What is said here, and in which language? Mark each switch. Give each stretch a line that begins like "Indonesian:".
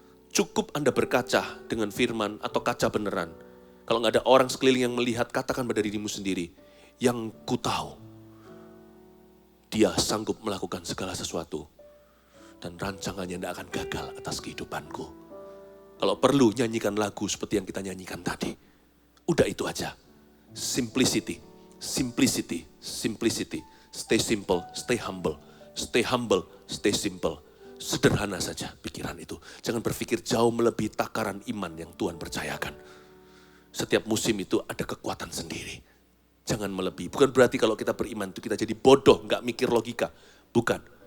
Indonesian: Cukup Anda berkaca dengan firman atau kaca beneran. Kalau nggak ada orang sekeliling yang melihat, katakan pada dirimu sendiri, yang ku tahu Dia sanggup melakukan segala sesuatu. Dan rancangannya tidak akan gagal atas kehidupanku. Kalau perlu nyanyikan lagu seperti yang kita nyanyikan tadi. Udah itu aja.
English: Simplicity, simplicity, simplicity. Stay simple, stay humble. Stay humble, stay simple.
Indonesian: Sederhana saja pikiran itu. Jangan berpikir jauh melebihi takaran iman yang Tuhan percayakan. Setiap musim itu ada kekuatan sendiri. Jangan melebihi. Bukan berarti kalau kita beriman itu kita jadi bodoh, nggak mikir logika. Bukan.